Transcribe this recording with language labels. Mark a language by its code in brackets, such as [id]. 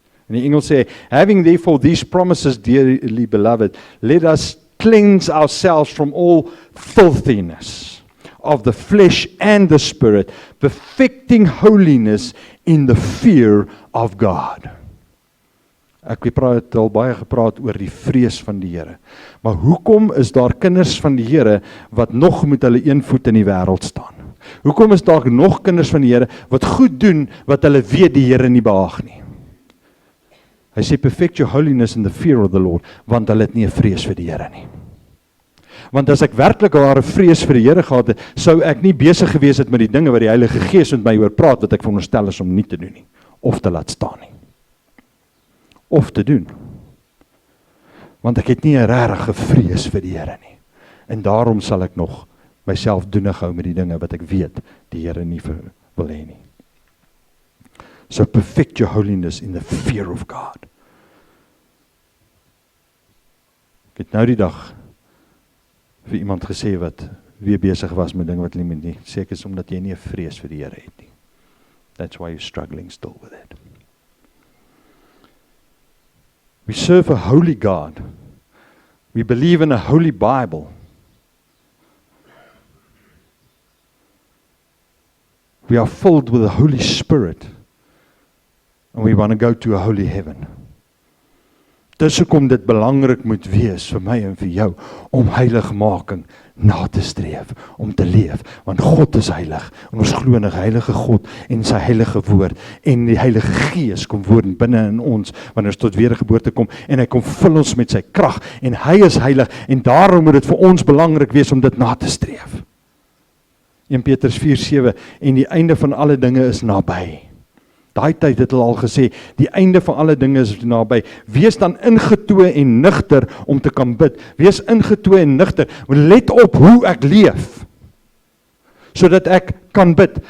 [af] In die Engels sê, [en] having therefore these promises, dearly beloved, let us cleanse ourselves from all filthiness of the flesh and the spirit, perfecting holiness in the fear of God. [af] Ek het al baie gepraat oor die vrees van die Here. Maar hoekom is daar kinders van die Here wat nog met hulle een voet in die wêreld staan? Hoekom is daar nog kinders van die Here wat goed doen wat hulle weet die Here nie behaag nie? Hy sê, [en] perfect your holiness in the fear of the Lord, [af] want hulle het nie 'n vrees vir die Here nie. Want as ek werklik ware vrees vir die Here gehad het, sou ek nie besig gewees het met die dinge wat die Heilige Gees met my oor praat, wat ek veronderstel is om nie te doen nie, of te laat staan nie. Of te doen. Want ek het nie 'n regte vrees vir die Here nie. En daarom sal ek nog myself doenig hou met die dinge wat ek weet die Here nie wil hê nie. [en] So perfect your holiness in the fear of God. [af] Ek het nou die dag vir iemand gesê wat weer besig was met dinge wat hulle nie, seker is omdat jy nie 'n vrees vir die Here het nie. [en] That's why you're struggling still with it. We serve a holy God. We believe in a holy Bible. We are filled with the Holy Spirit. And we want to go to a holy heaven. [af] Dis hoekom dit belangrik moet wees vir my en vir jou, om heiligmaking na te streef, om te leef, want God is heilig, en ons glo in 'n heilige God, en sy heilige woord, en die Heilige Gees kom woon binne in ons, wanneer ons tot wedergeboorte kom, en hy kom vul ons met sy krag, en hy is heilig, en daarom moet dit vir ons belangrik wees, om dit na te streef. 1 Petrus 4:7, en die einde van alle dinge is naby. Daai tyd het hulle al gesê, die einde van alle dinge is naby. Wees dan ingetoe en nugter om te kan bid. Wees ingetoe en nugter. Let op hoe ek leef, sodat ek kan bid.